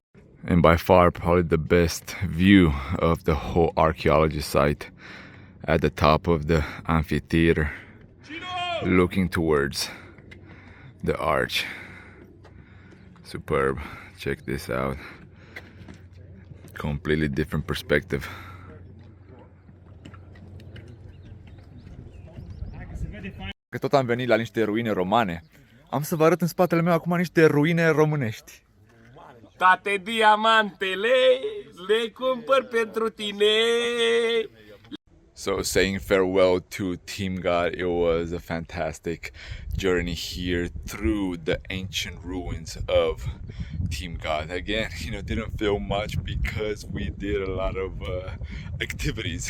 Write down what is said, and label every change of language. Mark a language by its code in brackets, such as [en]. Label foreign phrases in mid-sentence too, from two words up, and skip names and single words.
[en] And by far probably the best view of the whole archaeology site, at the top of the amphitheater, looking towards the arch. Superb. Check this out. Completely different perspective. [ro] Că tot am venit la niște ruine romane, am să vă arăt în spatele meu acum niște ruine românești. Toate diamantele le cumpăr pentru tine. [en] So saying farewell to Timgad, it was a fantastic journey here through the ancient ruins of Timgad. Again, you know, didn't feel much because we did a lot of activities.